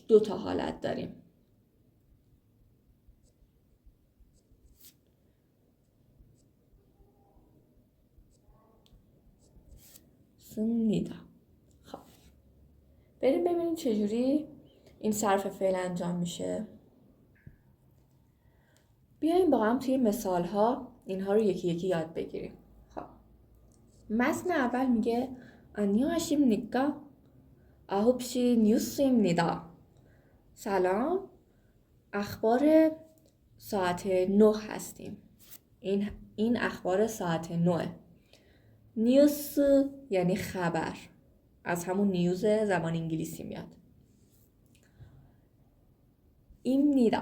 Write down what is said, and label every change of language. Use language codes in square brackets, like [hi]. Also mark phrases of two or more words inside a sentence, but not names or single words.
[fa] 2 تا حالت داریم. سمنیدا. خب بریم ببینیم چجوری این صرف فعل انجام میشه. بیایم با هم توی مثال ها اینها رو یکی یکی یاد بگیریم. خب متن اول میگه 안녕하십니까? [ko] 9시 뉴스입니다. [fa] سلام، اخبار ساعت 9 هستیم. این اخبار ساعت 9. نیوز یعنی خبر، از همون نیوز زبان انگلیسی میاد. ایمنیدا.